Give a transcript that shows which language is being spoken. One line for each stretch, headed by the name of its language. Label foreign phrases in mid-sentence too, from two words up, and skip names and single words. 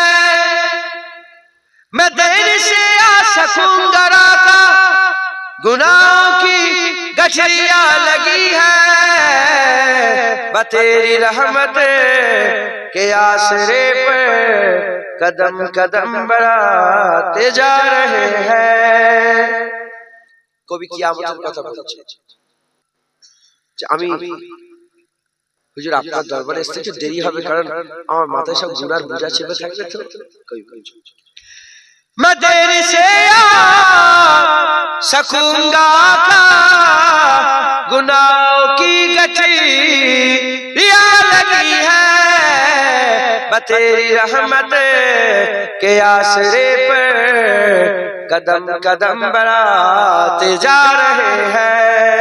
Urdu: میں دیر سے آ سکوں گا آقا، گناہوں کی گٹھریاں لگی ہے۔ تیری رحمت کے آسرے پر قدم قدم بڑھاتے جا رہے ہیں۔
Bangla: কবি কিয়ামতের কথা বলছে যে আমি হুজুর আপনার দরবারে আসতে একটু দেরি হবে, কারণ আমার মাথায় সব গুনার বোঝা চেপে থাকবে। তো কবি বলছে
Urdu: میں دیر سے آ سکوں گا آقا، گناہوں کی گٹھریاں لگی ہے۔ تیری رحمت کے آسرے پر قدم قدم بڑھاتے جا رہے ہیں۔